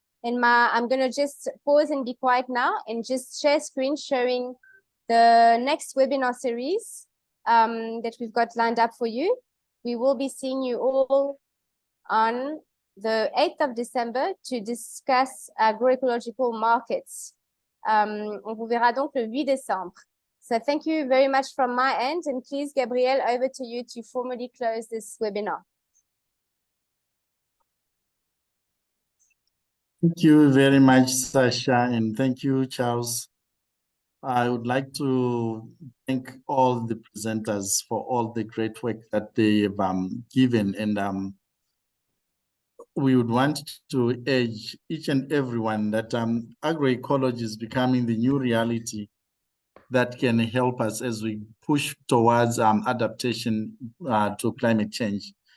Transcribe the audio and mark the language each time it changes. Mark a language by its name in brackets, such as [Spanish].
[English] And I'm going to just pause and be quiet now and just share screen showing the next webinar series that we've got lined up for you. We will be seeing you all on the 8th of December to discuss agroecological markets. [French] On vous verra donc le 8 décembre. [English] So thank you very much from my end, and please, Gabriel, over to you to formally close this webinar. Thank you very much, Sasha, and thank you, Charles. I would like to thank all the presenters for all the great work that they've given, and we would want to urge each and everyone that agroecology is becoming the new reality that can help us as we push towards adaptation to climate change.